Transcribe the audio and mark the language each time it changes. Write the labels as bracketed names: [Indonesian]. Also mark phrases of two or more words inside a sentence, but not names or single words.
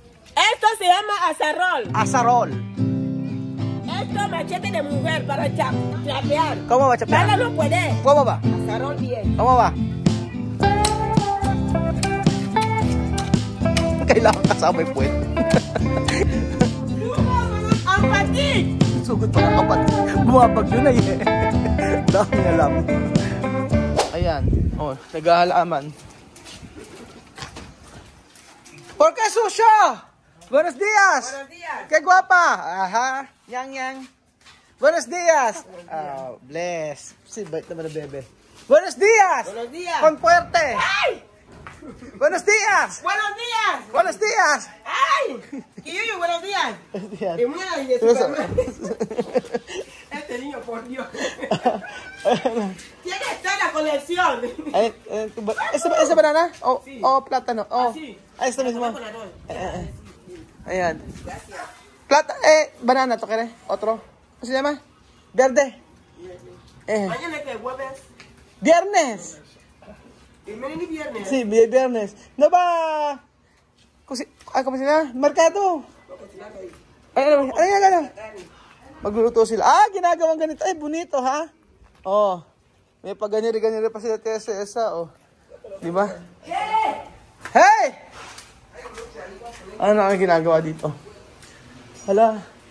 [Spanish] Esto se llama azarol. Azarol. Esto machete de mujer para chapear. ¿Cómo va a chapear? Nada no puede. ¿Cómo va? Azarol bien. ¿Cómo va? [Filipino] Kailangan kasama yung puwet. Ang patik! Sugod pa ng kapatid. Bumabag yun ay eh. Dami alam. Ayan. Oh, naghahalaman. [Spanish] ¿Por qué sucio? Buenos días. Buenos días. Qué guapa. Ajá. Yang. Buenos días. [Filipino] Oh, bless. Si bait naman na bebe. [Spanish] Buenos días. Buenos días. Con fuerte. ¡Ay! Buenos días. Buenos días. Buenos días. ¡Ay! Kiyuyu, buenos días. Buenos días. Y mira, y de Superman. Este niño, por Dios. Tiene toda la colección. ¿Esa banana? O, Sí. o plátano. O. Así. Ah, esta mismo. Con arroz. Ayan. Gracias. Banana, ¿to querés? ¿Otro? ¿Cómo se llama? Verde. Mañana es que jueves. Viernes. Y mañana es viernes. Sí, viernes. No va. ¿Cómo se llama? Mercado. [Filipino] Ano. Magluluto sila. Ah, ginagawang ganito. Ay, bonito, ha? Oh. May pag-ganyan-ganyan pa sila Tessa, oh. Di ba? Hey! Ano ang ginagawa dito? Hala.